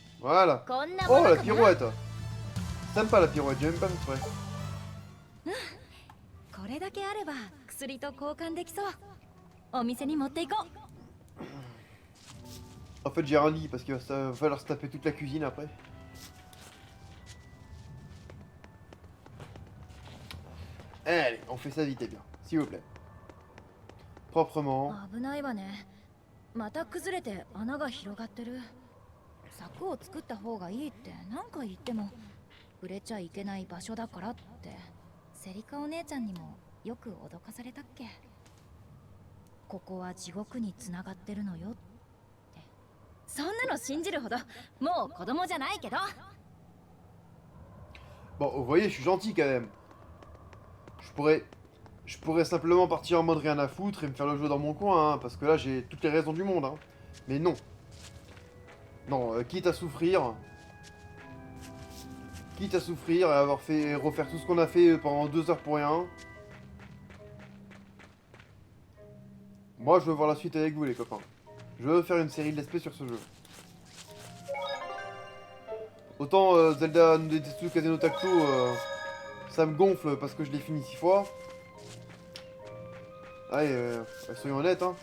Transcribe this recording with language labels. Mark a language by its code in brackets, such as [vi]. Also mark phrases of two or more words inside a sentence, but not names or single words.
[fr] Voilà. [ja] こんなも [fr] Oh, [ja] の [fr] la [ja] かな。 [fr] pirouette. Sympa la pirouette, j'ai même pas fait exprès. [ja] これだけあれば薬と交換できそう。お店に持っていこう。 [fr] En fait, j'ai rien dit parce qu'il va falloir se taper toute la cuisine après. Allez, on fait ça vite et bien, s'il vous plaît. Proprement. [ja] 危ないわね。また崩れて穴が広がってる。柵を作った方がいいって何回言っても触れちゃいけない場所だからってセリカお姉ちゃんにもよく脅かされたっけ。ここは地獄に繋がってるのよって。そんなの信じるほどもう子供じゃないけど。 [fr] Bon, vous voyez, je suis gentil quand même. Je pourrais simplement partir en mode rien à foutre et me faire le jeu dans mon coin, hein, parce que là j'ai toutes les raisons du monde. Hein. Mais non. Non, quitte à souffrir. Quitte à souffrir et avoir fait refaire tout ce qu'on a fait pendant 2 heures pour rien. Moi je veux voir la suite avec vous les copains. Je veux faire une série de [en] let's play [fr] sur ce jeu. Autant Zelda no Densetsu Kazeno Takuto, ça me gonfle parce que je l'ai fini 6 fois. Allez, soyons honnêtes, hein.